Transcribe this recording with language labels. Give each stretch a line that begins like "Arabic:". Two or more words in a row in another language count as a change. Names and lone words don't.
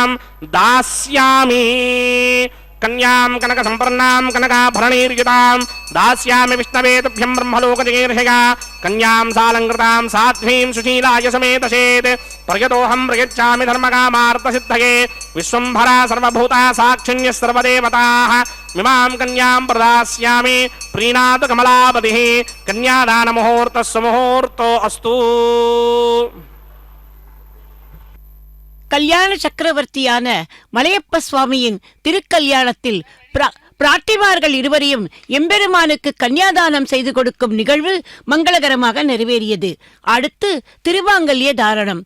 Sanskrit: दास्यामि कन्यां कनक संपन्नां कनकाभरणैर्युतां दास्यामि विष्णवे तुभ्यं ब्रह्मलोकजगीर्षया कन्यां सालङ्कृतां साध्वीं सुशीलाय समेतसेत् प्रयतोऽहं प्रयच्छामि धर्मकामार्थसिद्धये विश्वम्भरा सर्वभूता साक्षिण्यः सर्वदेवताः मिमां कन्यां प्रदास्यामि प्रीणातु कमलापतिः कन्यादानमुहूर्तः सुमुहूर्तो अस्तु।
Tamil: கல்யாண சக்கரவர்த்தியான மலையப்ப சுவாமியின் திருக்கல்யாணத்தில் பிராட்டிமார்கள் இருவரையும் எம்பெருமானுக்கு கன்னியாதானம் செய்து கொடுக்கும் நிகழ்வு மங்களகரமாக நிறைவேறியது. அடுத்து திருமாங்கல்ய தாரணம்.